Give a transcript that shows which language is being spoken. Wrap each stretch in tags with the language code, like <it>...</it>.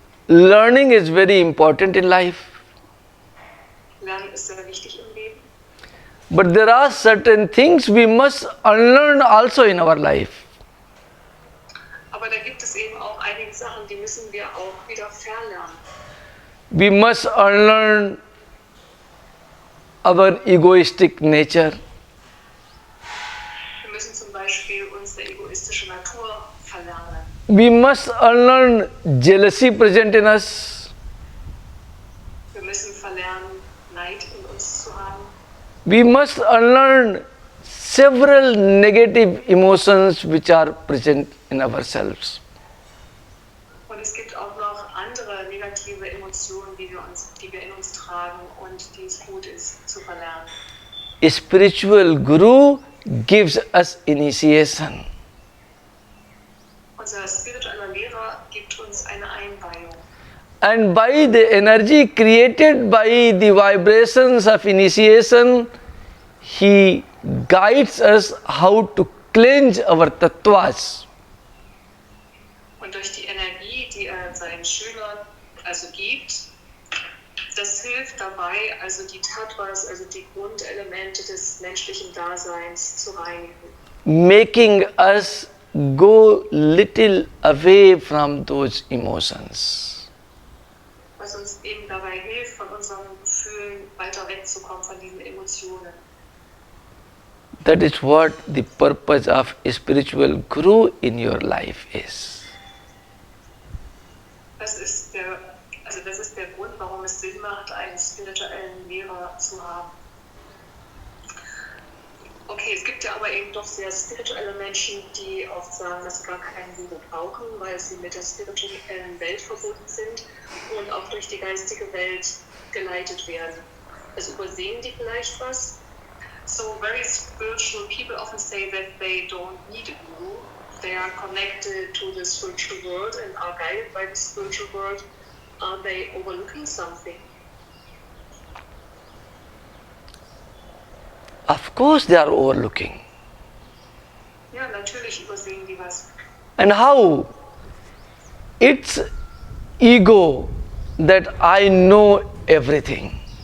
<en>Learning is very important in life.</en> <de>Lernen ist sehr wichtig im Leben.</de> <en>But there are certain things we must unlearn also in our life.</en> <de>Aber da gibt es eben auch einige Sachen, die müssen wir auch wieder verlernen.</de> <en>We must unlearn our egoistic nature.</en> <de>Wir müssen zum Beispiel unsere egoistische Natur verlernen.</de> <en>We must unlearn jealousy present in us.</en> <de>Wir müssen verlernen, Neid in uns zu haben.</de> <en>We must unlearn several negative emotions which are present in ourselves.</en> <de>Und es gibt auch noch andere negative Emotionen, die wir in uns tragen und die es gut ist zu verlernen.</de> <en>A spiritual guru gives us initiation.</en> <de>Unser spiritueller Lehrer gibt uns eine Einweihung.</de> <en>And by the energy created by the vibrations of initiation, he guides us how to cleanse our tattvas.</en> <de>Und durch die Energie, die er seinen Schülern also gibt, das hilft dabei, also die Tattvas, also die Grundelemente des menschlichen Daseins zu reinigen.</de> <en>Making us go little away from those emotions.</en> <de>Was uns eben dabei hilft, von unseren Gefühlen weiter wegzukommen, von diesen Emotionen.</de> <en>That is what the purpose of a spiritual guru in your life is.</en> <de>das ist der Grund, warum es Sinn macht, einen spirituellen Lehrer zu haben. Okay, es gibt ja aber eben doch sehr spirituelle Menschen, die oft sagen, dass sie gar keinen Guru brauchen, weil sie mit der spirituellen Welt verbunden sind und auch durch die geistige Welt geleitet werden. Also übersehen die vielleicht was?</de> <en>So very spiritual people often say that they don't need a guru. They are connected to the spiritual world and are guided by the spiritual world. Are they overlooking something? Of course they are overlooking.</en> <de>Ja, natürlich übersehen die was.</de> <en>And how? It's ego that I know everything.</en>